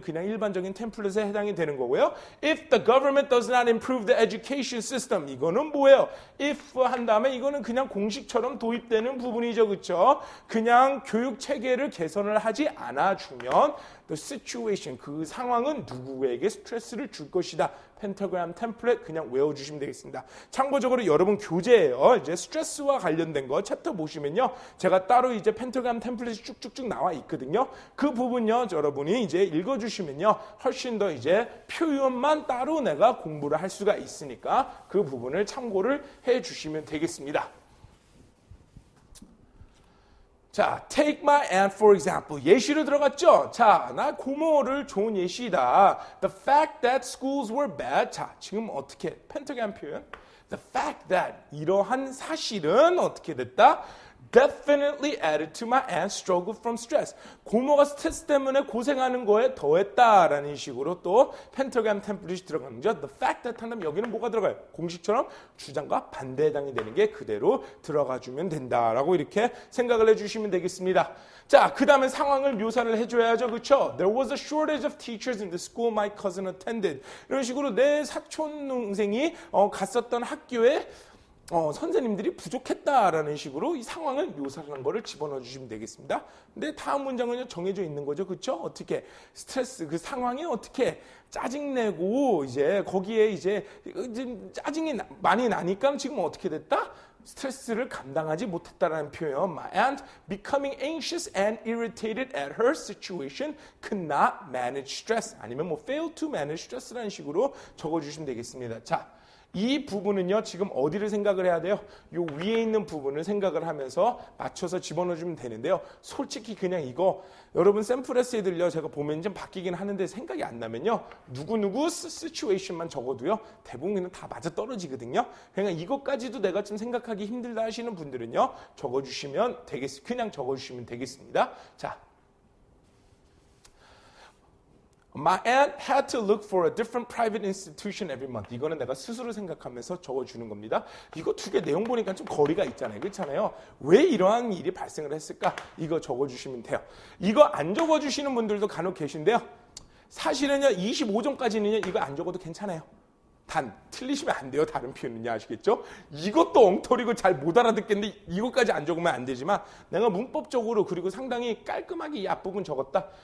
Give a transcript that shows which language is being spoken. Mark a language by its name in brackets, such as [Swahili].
[Korean] 그냥 일반적인 템플릿에 해당이 되는 거고요. [English] If the government does not improve the education system. [Korean] 이거는 뭐예요? if 한 다음에 이거는 그냥 공식처럼 도입되는 부분이죠. 그렇죠? 그냥 교육 체계를 개선을 하지 않아주면 [English] the situation, [Korean] 그 상황은 누구에게 스트레스를 줄 것이다. 펜타그램 템플릿 그냥 외워주시면 되겠습니다. 참고적으로 여러분 교재예요. 이제 스트레스와 관련된 거 챕터 보시면요. 제가 따로 이제 펜타그램 템플릿이 쭉쭉쭉 나와 있거든요. 그 부분요. 여러분이 이제 읽어주시면요. 훨씬 더 이제 표현만 따로 내가 공부를 할 수가 있으니까 그 부분을 참고를 해주시면 되겠습니다. [English] 자, take my aunt for example. [Korean] 예시로 들어갔죠? 자, 나 고모를 좋은 예시다. [English] The fact that schools were bad. [Korean] 자, 지금 어떻게 펜타그램 표현? [English] The fact that [Korean] 이러한 사실은 어떻게 됐다? [English] Definitely added to my aunt's struggle from stress. [Korean] 고모가 스트레스 때문에 고생하는 거에 더했다라는 식으로 또 펜타그램 템플릿이 들어가는 거죠. [English] The fact that [Korean] 한다면 여기는 뭐가 들어가요? 공식처럼 주장과 반대 해당이 되는 게 그대로 들어가주면 된다라고 이렇게 생각을 해주시면 되겠습니다. 자, 그 다음에 상황을 묘사를 해줘야죠. 그렇죠? [English] There was a shortage of teachers in the school my cousin attended. [Korean] 이런 식으로 내 사촌 동생이 갔었던 학교에 선생님들이 부족했다라는 식으로 이 상황을 묘사하는 거를 집어넣어 주시면 되겠습니다. 근데 다음 문장은 정해져 있는 거죠. 그렇죠? 어떻게 스트레스 그 상황이 어떻게 짜증내고 이제 거기에 이제 짜증이 많이 나니까 지금 어떻게 됐다? 스트레스를 감당하지 못했다라는 표현. [English] My aunt becoming anxious and irritated at her situation could not manage stress. [Korean] 아니면 뭐 [English] failed to manage stress [Korean] 라는 식으로 적어주시면 되겠습니다. 자. 이 부분은요, 지금 어디를 생각을 해야 돼요? 요 위에 있는 부분을 생각을 하면서 맞춰서 집어넣어주면 되는데요. 솔직히 그냥 이거, 여러분 샘플 에세이들요, 제가 보면 좀 바뀌긴 하는데 생각이 안 나면요, 누구누구 시츄에이션만 적어도요, 대부분 그냥 다 맞아 떨어지거든요. 그냥 이것까지도 내가 좀 생각하기 힘들다 하시는 분들은요, 적어주시면 그냥 적어주시면 되겠습니다. 자. [English] My aunt had to look for a different private institution every month. [Korean] 이거는 내가 스스로 생각하면서 적어주는 겁니다. 이거 두 개 내용 보니까 좀 거리가 있잖아요. 그렇잖아요. 왜 이러한 일이 발생을 했을까? 이거 적어주시면 돼요. 이거 안 적어주시는 분들도 간혹 계신데요. 사실은요, 25점까지는요, 이거 안 적어도 괜찮아요. 단, 틀리시면 안 돼요. 다른 표현은요. 아시겠죠? 이것도 엉터리고 잘 못 알아듣겠는데 이것까지 안 적으면 안 되지만 내가 문법적으로 그리고 상당히 깔끔하게 이 앞부분 적었다.